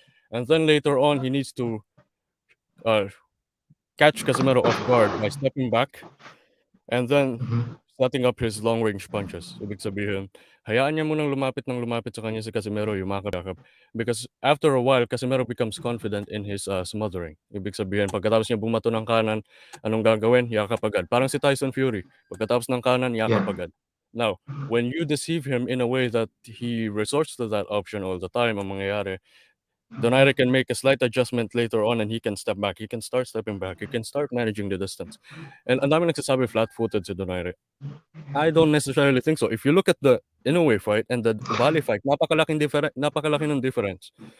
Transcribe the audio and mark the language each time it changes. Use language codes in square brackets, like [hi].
[en] And then later on, he needs to catch Casimero off guard by stepping back and then setting up his long-range punches. [tl] Ibig sabihin, hayaan niya munang lumapit sa kanya si Casimero, yumakap. [en] Because after a while, Casimero becomes confident in his smothering. [tl] Ibig sabihin, pagkatapos niya bumato ng kanan, anong gagawin? Yakap agad. Parang si Tyson Fury. Pagkatapos ng kanan, yakap Yeah. agad. [en] Now, when you deceive him in a way that he resorts to that option all the time, [tl] ang mangyayari, [en] Donaire can make a slight adjustment later on and he can step back. He can start stepping back. He can start managing the distance. And [tl] ang dami nagsasabi [en] flat-footed [tl] si Donaire. [en] I don't necessarily think so. If you look at the Inoue fight and the Ubali fight, [tl] napakalaki ng [en] difference.